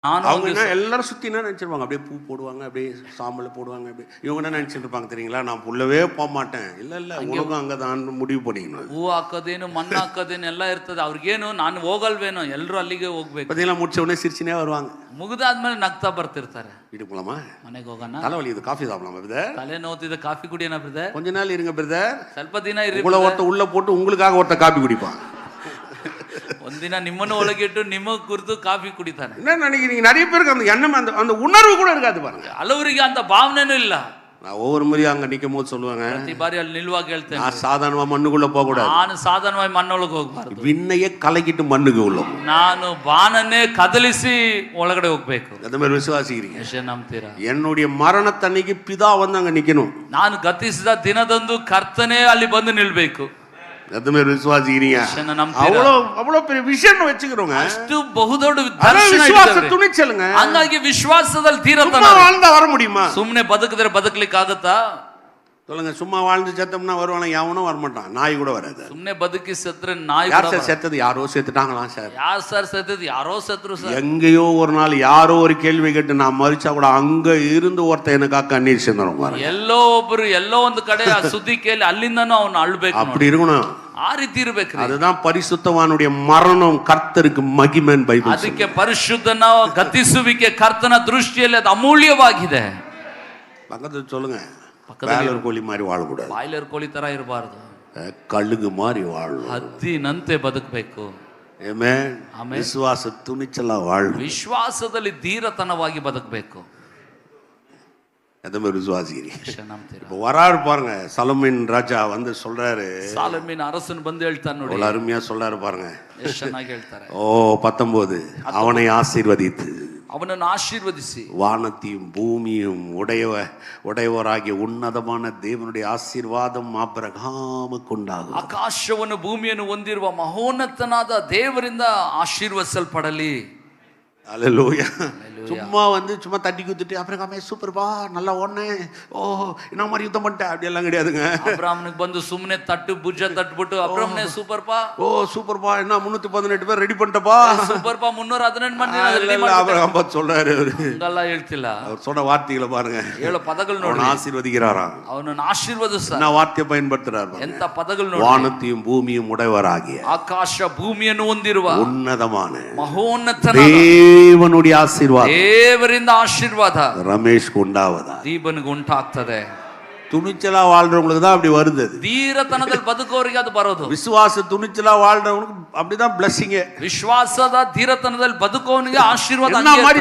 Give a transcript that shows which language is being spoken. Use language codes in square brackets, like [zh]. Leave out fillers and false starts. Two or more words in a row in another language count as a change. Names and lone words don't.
[ta] அவங்க என்ன எல்லாரும் சுற்றி என்ன நினச்சிருப்பாங்க, அப்படியே பூ போடுவாங்க, அப்படியே சாம்பல் போடுவாங்க, அப்படியே இவங்க என்ன நினச்சிட்டு இருப்பாங்க தெரியுங்களா, நான் உள்ளவே போக மாட்டேன். இல்லை உனக்கும் அங்கே தான் முடிவு பண்ணிக்கணும். [kn] ಹೂ ಹಾಕೋದೇನು ಮಣ್ಣು ಹಾಕೋದೇನು ಎಲ್ಲ ಇರ್ತದೆ. ಅವ್ರಿಗೇನು ನಾನು ಹೋಗಲ್ವೇನೋ, ಎಲ್ಲರೂ ಅಲ್ಲಿಗೆ ಹೋಗ್ಬೇಕು. [ta] பார்த்தீங்களா, முடிச்ச உடனே சிரிச்சுனே வருவாங்க. [kn] ಮುಗಿದಾದ್ಮೇಲೆ ನಗ್ತಾ ಬರ್ತಿರ್ತಾರೆ. [ta] வீட்டுக்கு போலாமா, [kn] ಮನೆಗೆ ಹೋಗೋಣ, [ta] தலைவலி இது காஃபி சாப்பிடலாமா பிரதர், [kn] ತಲೆ ನೋವ್ತಿದೆ ಕಾಫಿ ಕುಡಿಯೋಣ ಬ್ರದರ್, [ta] கொஞ்ச நாள் இருங்க பிரதர், [kn] ಸ್ವಲ್ಪ ದಿನ ಇರಿ, [ta] உங்களை ஒருத்த உள்ள போட்டு உங்களுக்காக ஒருத்த காப்பி குடிப்பான். [kn] ಒಂದಿನ ನಿಮ್ಮನ್ನು ಒಳಗಿಟ್ಟು ನಿಮ್ಮ ಕುರಿತು ಕಾಫಿ ಕುಡಿತಾನೆ. [ta] என்ன நினைக்கிறீங்க, நிறைய பேருக்கு அந்த எண்ணம் அந்த உணர்வு கூட இருக்காது பாருங்க. [kn] ಹಲವರಿಗೆ ಅಂತ ಭಾವನೆನೂ ಇಲ್ಲ. [ta] நான் ஒவ்வொரு முறையும் அங்க நிற்கும் போது சொல்லுவாங்க, [kn] ಪ್ರತಿ ಬಾರಿ ಅಲ್ಲಿ ನಿಲ್ಲುವಾಗ ಹೇಳ್ತೇನೆ, [ta] நான் சாதாரணமா மண்ணுக்குள்ள போக கூடாது, [kn] ನಾನು ಸಾಧಾರಣವಾಗಿ ಮಣ್ಣೊಳಗೆ ಹೋಗ್ಬಾರ್ದು, [ta] விண்ணையே கலக்கிட்டு மண்ணுக்கு உள்ள [kn] ನಾನು ಬಾನನ್ನೇ ಕದಲಿಸಿ ಒಳಗಡೆ ಹೋಗ್ಬೇಕು. [ta] அந்த மாதிரி விசுவாசிக்கிறீங்க. [kn] ಎಷ್ಟು ನಂಬ್ತೀರಾ? [ta] என்னுடைய மரணத்தன்னைக்கு பிதா வந்து அங்க நிக்கணும், [kn] ನಾನು ಗತಿಸಿದ ದಿನದಂದು ಕರ್ತನೇ ಅಲ್ಲಿ ಬಂದು ನಿಲ್ಬೇಕು. [ta] அந்த மாதிரி விசுவாசிக்கிறீங்க. அவ்வளவு பெரிய விஷயம் வச்சுக்கிறோங்க, [kn] ಅಷ್ಟು ಬಹುದೊಡ್ಡ [ta] விசுவாச துணிச்சலுங்க. [kn] ಹಂಗಾಗಿ ವಿಶ್ವಾಸದಲ್ಲಿ ತೀರತನ [ta] வாழ்ந்தா வர முடியுமா? [kn] ಸುಮ್ಮನೆ ಬದುಕಿದ್ರೆ ಬದುಕಲಿಕ್ಕೆ ಆಗುತ್ತಾ? [ta] சொல்லுங்க, சும்மா வாழ்ந்து செத்தோம்னா வருவானா? எவனும் வரமாட்டான், நாய் கூட வராது. [kn] ಸುಮ್ಮನೆ ಬದುಕಿ ಸತ್ರೆ ನಾಯಿ [ta] யார் சார் செத்தது? யாரோ செத்துட்டாங்களாம் சார். [kn] ಯಾರು ಸರ್ ಸತ್ತಿದ್? ಯಾರೋ ಸತ್ರು ಸರ್. [ta] எங்கேயோ ஒரு நாள் யாரோ ஒரு கேள்வி கேட்டு நான் மறிச்சா கூட அங்க இருந்து ஒருத்தன் எனக்காக கண்ணீர் சிந்தணும் பாருங்க. [kn] ಎಲ್ಲೋ ಒಬ್ರು ಎಲ್ಲೋ ಒಂದು ಕಡೆ ಆ ಸುದ್ದಿ ಕೇಳಿ ಅಲ್ಲಿಂದನೂ ಅವನು ಅಳ್ಬೇಕು. [ta] அப்படி இருக்கணும், [kn] ಆ ರೀತಿ ಇರ್ಬೇಕು. [ta] அதுதான் பரிசுத்தவானுடைய மரணம் கர்த்தருக்கு மகிமைன்னு பைபிள். [kn] ಅದಕ್ಕೆ ಪರಿಶುದ್ಧನ ಗತಿಸುವಿಕೆ ಕರ್ತನ ದೃಷ್ಟಿಯಲ್ಲಿ ಅದು ಅಮೂಲ್ಯವಾಗಿದೆ. [ta] பக்கத்துல சொல்லுங்க, பாய்லர் கோழி மாதிரி வாழக்கூடாது, [kn] ಬಾಯ್ಲರ್ ಕೋಳಿ ತರ ಇರಬಾರ್ದು, [ta] கழுகு மாதிரி வாழணும், [kn] ಹದ್ದಿನಂತೆ ಬದುಕಬೇಕು. [ta] ஆமென். விசுவாச துணிச்சலா வாழணும், [kn] ವಿಶ್ವಾಸದಲ್ಲಿ ಧೀರತನವಾಗಿ ಬದುಕಬೇಕು. [ta] எந்த மாதிரி விசுவாசிக்கிறீங்க? [kn] ನಂಬ್ತೀರಾ? [ta] இப்போ வராரு பாருங்க, சலோமோன் ராஜா வந்து சொல்றாரு, [kn] ಸಾಲಮೀನ್ ಅರಸನ್ ಬಂದು ಹೇಳ್ತಾನೆ ನೋಡಿ, [ta] அவ்வளவு அருமையா சொல்றாரு பாருங்க. [kn] ಎಷ್ಟು ಚೆನ್ನಾಗಿ ಹೇಳ್ತಾರೆ. [ta] 19 அவனை ஆசீர்வதித்து [kn] ಅವನನ್ನು ಆಶೀರ್ವದಿಸಿ [ta] வானத்தையும் பூமியும் உடையவராகிய உன்னதமான தேவனுடைய ஆசீர்வாதம் ஆபிரகாமுக்கு உண்டாகும். [kn] ಆಕಾಶವನ್ನು ಭೂಮಿಯನ್ನು ಹೊಂದಿರುವ ಮಹೋನ್ನತನಾದ ದೇವರಿಂದ ಆಶೀರ್ವದಿಸಲ್ಪಡಲಿ. [ta] அல்லேலூயா. சும்மா வந்து சும்மா தட்டி குத்துட்டு அப்புறம் சூப்பர்பா நல்லா ஒண்ணு, ஓ என்ன மாதிரி யுத்தம் பண்ணிட்டேன் அப்படி எல்லாம் கிடையாதுங்க. [kn] ಅಬ್ರಾಹ್ಮನಿಗೆ ಬಂದು ಸುಮ್ಮನೆ ತಟ್ಟು ಭುಜ ತಟ್ಬಿಟ್ಟು ಅಬ್ರಾಹ್ಮನೇ ಸೂಪರ್ಪಾ, [ta] ஓ சூப்பர்பா என்ன 318 பேர் ரெடி பண்ணிட்டப்பா, [kn] ಸೂಪರ್ಪಾ 318 ಮಂದಿ [ta] அபிரகாம் பார்த்து சொல்றாரு, [kn] ಹಂಗಲ್ಲ ಹೇಳ್ತಿಲ್ಲ, [ta] அவர் சொன்ன வார்த்தைகளை பாருங்க, [kn] ಹೇಳೋ ಪದಗಳು ನೋಡಿ, [ta] ஆசீர்வதிக்கிறாராம், [kn] ಅವನನ್ನು ಆಶೀರ್ವದಿಸ್ತಾನೆ. [ta] என்ன வார்த்தை பயன்படுத்துறாரு, [kn] ಎಂತ ಪದಗಳು ನೋಡಿ, [ta] வானத்தையும் பூமியும் உடையவராகிய [kn] ಆಕಾಶ ಭೂಮಿಯನ್ನು ಹೊಂದಿರುವ [ta] உன்னதமான [kn] ಮಹೋನ್ನತನಾದ [ta] தேவனுடைய ஆசீர்வாதம் [kn] ದೇವರಿಂದ ಆಶೀರ್ವಾದ [ta] ரமேஷ்க்கு உண்டாவதா, [kn] ದೀಪನಿಗೆ ಉಂಟಾಗ್ತದೆ. [ta] துணிச்சலா வாழ்றவங்களுக்கு தான் அப்படி வருது. [kn] ಧೀರತನದಲ್ಲಿ ಬದುಕೋರಿಗೆ ಅದು ಬರೋದು. [ta] விசுவாச துணிச்சலா வாழ்றவங்களுக்கு அப்படிதான் பிளஸிங். [kn] ವಿಶ್ವಾಸದ ಧೀರತನದಲ್ಲಿ ಬದುಕೋನಿಗೆ ಆಶೀರ್ವಾದ.